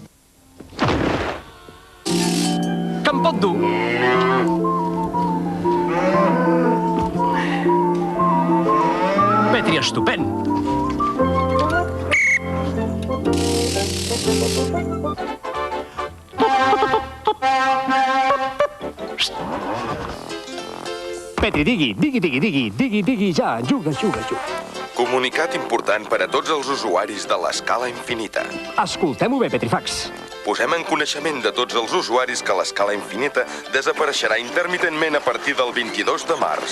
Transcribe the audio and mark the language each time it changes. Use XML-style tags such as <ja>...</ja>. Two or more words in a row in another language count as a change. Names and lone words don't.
<ca>Que em pot dur? Petri, estupend. Petri, digui, ja, juga. Comunicat important per a tots els usuaris de l'escala infinita. Escoltem-ho bé, Petrifax. Posem en coneixement de tots els usuaris que l'escala infinita desapareixerà intermitentment a partir del 22 de març.</ca>